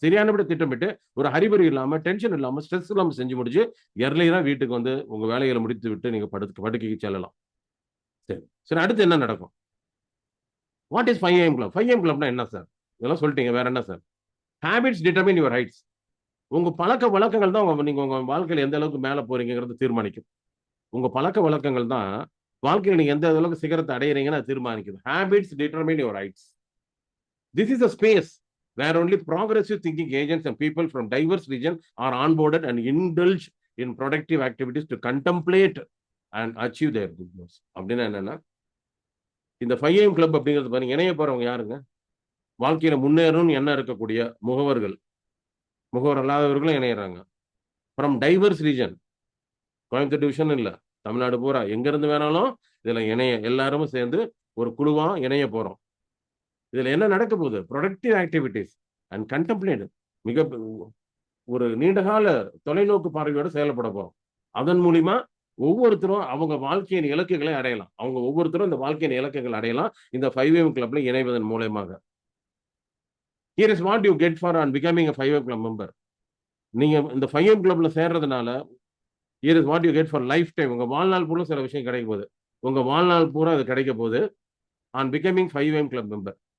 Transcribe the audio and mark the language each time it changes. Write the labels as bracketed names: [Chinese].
[Tamil] சரியானபடி திட்டமிட்டு ஒரு ஹரிபரி இல்லாம, டென்ஷன் இல்லாம, ஸ்ட்ரெஸ் இல்லாம செஞ்சு முடிச்சு, எர்லியரா வீட்டுக்கு வந்து உங்க வேலைகளை முடித்து விட்டு நீங்க படுக்கைக்கு செல்லலாம். சரி. சரி அடுத்து என்ன நடக்கும்? [English] What is 5 AM club? [Tamil] 5 AM கிளப்னா என்ன சார்? இதெல்லாம் சொல்லிட்டீங்க. வேற என்ன sir? [English] Habits determine your heights. [Tamil] உங்க பழக்கவழக்கங்கள் தான் நீங்க உங்க வாழ்க்கையில எந்த அளவுக்கு மேல போறீங்கங்கிறத தீர்மானிக்கும். உங்க பழக்கவழக்கங்கள் தான் வாழ்க்கையில நீங்க எந்த அளவுக்கு சிகரத்தை அடையறீங்கன்னு அது தீர்மானிக்குது. [English] Habits determine your heights. This is a space where only progressive thinking agents and people from diverse region are onboarded and indulge in productive activities to contemplate and achieve their goals. [Tamil] அப்படின்னா என்னன்னா, இந்த 5 AM club அப்படிங்கிறது பாருங்க, இணைய போறவங்க யாருங்க? வாழ்க்கையில முன்னேறணும்னு எண்ணம் இருக்கக்கூடிய முகவர்கள், முகவர் அல்லாதவர்களும் இணையறாங்க. [English] From diverse region. [Tamil] Coimbatore division இல்ல, தமிழ்நாடு பூரா எங்க இருந்து வேணாலும் இதுல எல்லாரும் சேர்ந்து ஒரு குழுவா இணைய போறோம். இதுல என்ன நடக்க போகுது? [English] Productive activities and contemplate. [Tamil] மிக ஒரு நீண்டகால தொலைநோக்கு பார்வையோட செயல்பட போறோம். அதன் மூலியமா ஒவ்வொருத்தரும் அவங்க வாழ்க்கையின் இலக்குகளை அடையலாம். அவங்க ஒவ்வொருத்தரும் இந்த வாழ்க்கையின் இலக்குகள் அடையலாம் இந்த 5 AM கிளப்ல இணைவதன் மூலமாக. [English] Here is what you get for on becoming a 5 AM club member. [Tamil] நீங்க இந்த 5 AM கிளப்ல சேர்றதுனால [English] here is what you get for lifetime. [Tamil] உங்க வாழ்நாள் பூரா சில விஷயம் கிடைக்க போகுது. உங்க வாழ்நாள் பூரா அது கிடைக்க போகுது [English] on becoming 5 AM club member.